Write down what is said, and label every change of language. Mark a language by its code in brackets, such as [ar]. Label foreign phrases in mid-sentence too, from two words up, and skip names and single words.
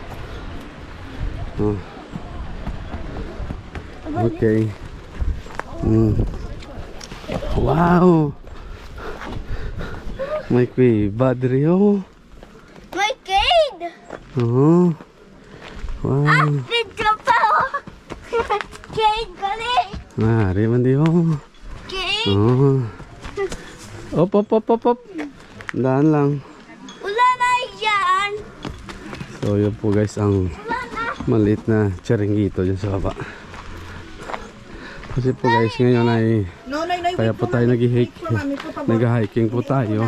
[hil] Oh. Okay. Wow! May kuiba diri oh. May cade! Oh. Wow. Dito pa oh! Cade gali! Mari man di oh. Cade! Oh. Op, op, op, op, op. [tl] Daan lang. Wala na yan! So yun po guys ang Wala na! maliit na charingito dyan sa baba. Kasi po guys ngayon ay [en] No, no, no. [tl] kaya po tayo nag-hiking po tayo.